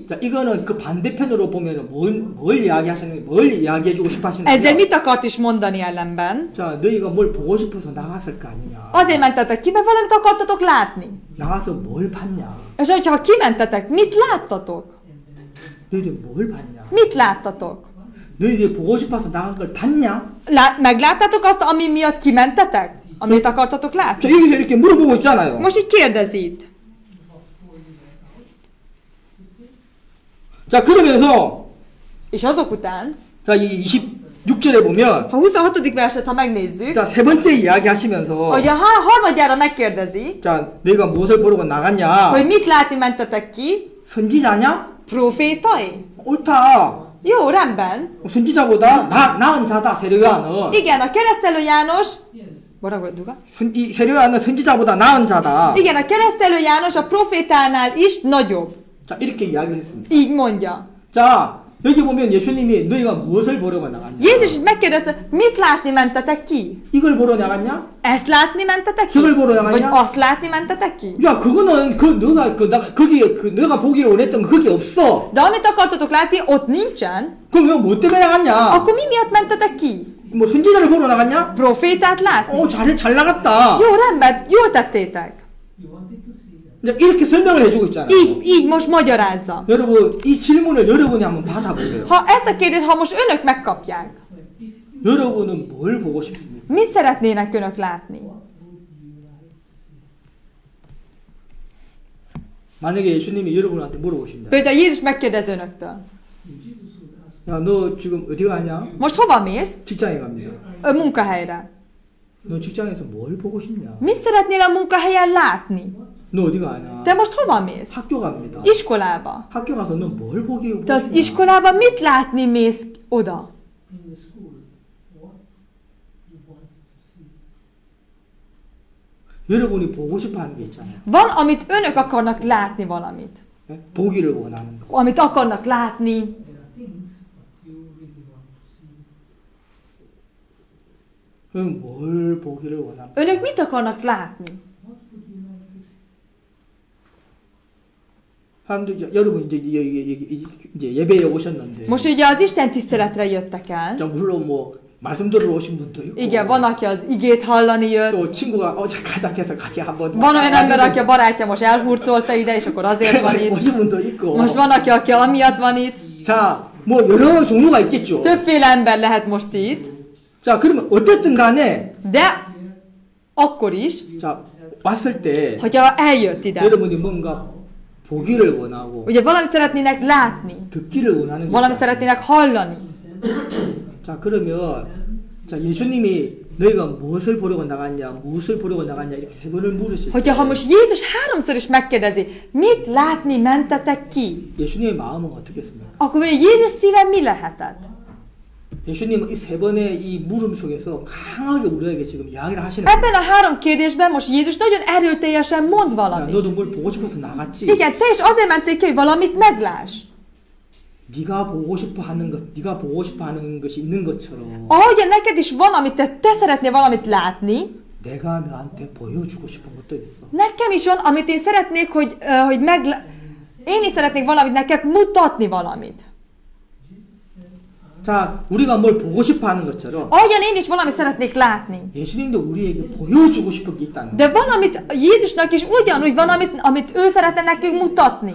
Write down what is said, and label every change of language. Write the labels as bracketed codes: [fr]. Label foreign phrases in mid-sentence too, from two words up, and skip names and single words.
[ko] 자, 이거는 그 반대편으로 보면은 뭘 이야기하시는 뭘 이야기해주고 싶어 하시는 [hu] Ezzel [ko] 거예요. [hu] mit akart is mondani ellenben? [ko] 자, 너희가 뭘 보고 싶어서 나갔을 거 아니냐. [hu] Azért mentetek ki, mert valamit akartatok látni. [ko] 나가서 뭘 봤냐. [hu] És hogyha kimentetek, mit láttatok? [ko] 너희들 뭘 봤냐. [hu] Mit láttatok? [ko] 너희들 보고 싶어서 나간 걸 봤냐. [hu] Megláttátok azt, ami miatt kimentetek? Amit akartatok [ko] 자, [hu] látni? [ko] 여기서 이렇게 물어보고 있잖아요. [hu] Most így kérdezi itt. [ko] 자, 그러면서 [hu] És azok után, [ko] 자, 이 26절에 보면 [hu] ha 26. verset, ha megnézzük, [ko] 자, 세 번째 이야기 하시면서 [hu] hogy a harmadjára megkérdezi, [ko] 자, 너희가 무엇을 보려고 나갔냐. [hu] hogy mit látni mentetek ki, [ko] 선지자냐? [hu] profétai? [ko] 옳다. [hu] Jó, rendben. [ko] 선지자보다 나은 자다. 세례요한은. [hu] Igen, a keresztelő János, [ko] 뭐라고요, 누가? 이 세례요한은 선지자보다 나은 자다. [hu] Igen, a keresztelő János a profétánál is nagyobb. [ko] 자, 이렇게 이야기했습니다. [hu] Így mondja. [ko] 자, 여기 보면 예수님이 너희가 무엇을 보려고 나갔냐? [hu] Jézus is megkérdezte, mit látni mentetek ki? [ko] 이걸 보러 나갔냐? [hu] Ezt látni mentetek ki? [ko] 저걸 보러 나갔냐? [hu] Vagy azt látni mentetek ki? [ko] 야, 그거는 너가 보기를 원했던 거 거기 없어. [hu] De amit akartatok látni, ott nincsen. [ko] 그럼 뭐 때문에 나갔냐? [hu] Akkor mi miatt mentetek ki? [ko] 뭐 선지자를 보러 나갔냐? [hu] Profétát látni? [ko] 잘 나갔다. [hu] Jó, rendben, jól tettétek. [ko] 이제 이렇게 설명을 해주고 있잖아요. [hu] Így most magyarázza. [ko] 여러분, 이 질문을 여러분이 한번 받아보세요. [hu] Ha ezt a kérdést, ha most önök megkapják, [ko] 여러분은 뭘 보고 싶습니까? [hu] mit szeretnének önök látni? [ko] 만약에 예수님이 여러분한테 물어보신다. [hu] Például Jézus megkérdez önöktől. [ko] 야, 너 지금 어디 가냐? [hu] Most hova mész? [ko] 직장에 갑니다. [hu] Munkahelyre. [ko] 너 직장에서 뭘 보고 싶냐? [hu] Mit szeretnél a munkahelyen látni? [ko] 너 어디 가냐? [hu] Te most hova mész? [ko] 학교 갑니다. [hu] Iskolába. [ko] 학교 가서 너 뭘 보고 [hu] Te az [ko] 싶냐? [hu] iskolában mit látni mész oda? [ko] 여러분이 보고 싶어 하는 게 있잖아요. [hu] Van, amit önök akarnak látni valamit. [ko] 네? 보기를 원하는 거. [hu] Amit akarnak látni. [ko] 그럼 뭘 보기를 원하는 거? [hu] Önök mit akarnak látni? [ko] 사람들 여러분 이제 예배에 오셨는데 [hu] Most ugye az Isten tiszteletre jöttek el. [ko] 자, 물론 뭐 말씀 들으러 오신 분도 있고 [hu] Igen, van, aki az igét hallani jött. [ko] 또 친구가 가자 해서 같이 한번 [hu] Van olyan ember, aki a barátja most elhurcolta ide, és akkor azért van itt. [ko] 오신 분도 있고 [hu] Most van, aki amiatt van itt. [ko] 자, 뭐 여러 종류가 있겠죠. [hu] Többféle ember lehet most itt. [ko] 자, 그러면 어쨌든 간에 [hu] De akkor is, [ko] 자, 왔을 때 [hu] hogyha eljött ide, [ko] 여러분이 뭔가 보기를 원하고 [hu] ugye valamit szeretnének látni, [ko] 듣기를 원하는 [hu] valamit [ko] 거죠. [hu] szeretnének hallani. [ko] 자, 그러면 자, 예수님이 너희가 무엇을 보려고 나갔냐, 무엇을 보려고 나갔냐 이렇게 세 번을 물으실 때 [hu] Hogyha most Jézus háromszor is megkérdezi, mit látni mentetek ki, [ko] 예수님의 마음은 어떻겠습니까? [hu] akkor Jézus szíve mi lehetett? [ko] 예수님은 이 세 번의 이 물음 속에서 강하게 우리에게 지금 이야기를 하시는 [hu] Ebben a három kérdésben most Jézus nagyon erőteljesen mond [ko] 야, [hu] valamit. [ko] 너도 뭘 보고 싶어서 나갔지? [hu] Igen, te is azért mentél ki, hogy valamit megláss. [ko] 네가 보고 싶어 하는 것, 네가 보고 싶어 하는 것이 있는 것처럼 [hu] Ahogyan neked is van, amit te szeretnél valamit látni, [ko] 내가 너한테 보여주고 싶은 것도 있어. [hu] nekem is van, amit én szeretnék, hogy én is szeretnék valamit neked mutatni valamit. [ko] 자, 우리가 뭘 보고 싶어 하는 것처럼 [hu] Ahogyan én is valamit szeretnék látni. [ko] 예수님도 우리에게 보여주고 싶은 게 있다는 거야. [hu] De van, amit Jézusnak is ugyanúgy van, amit ő szeretne nekünk mutatni.